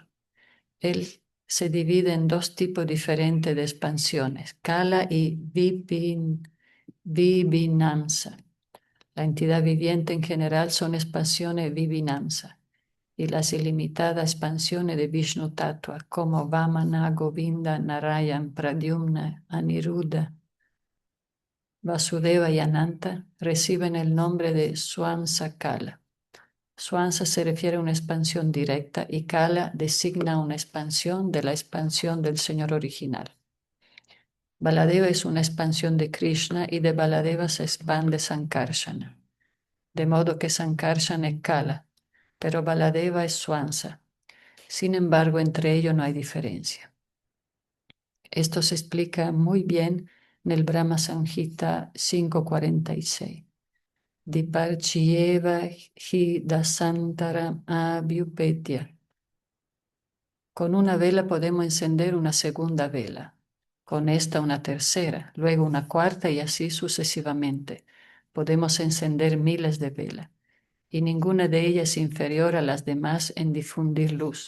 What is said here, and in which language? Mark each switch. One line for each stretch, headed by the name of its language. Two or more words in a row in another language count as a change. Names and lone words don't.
Spanish: Él se divide en 2 tipos diferentes de expansiones, Kala y Vibhinamsa. La entidad viviente en general son expansiones Vibhinamsa y las ilimitadas expansiones de Vishnu Tattva como Vamana, Govinda, Narayan, Pradyumna, Aniruddha, Vasudeva y Ananta reciben el nombre de Swansa Kala. Swansa se refiere a una expansión directa y Kala designa una expansión de la expansión del Señor original. Baladeva es una expansión de Krishna y de Baladeva se expande Sankarsana. De modo que Sankarsana es Kala, pero Baladeva es Swansa. Sin embargo, entre ellos no hay diferencia. Esto se explica muy bien en el Brahma Samhita 5.46.
Sanskrit: दीपार्चिरेव हि दशान्तरम् अभ्युपेत्य.
Spanish: Con una vela podemos encender una segunda vela, con esta una tercera, luego una cuarta y así sucesivamente. Podemos encender miles de velas y ninguna de ellas es inferior a las demás en difundir luz.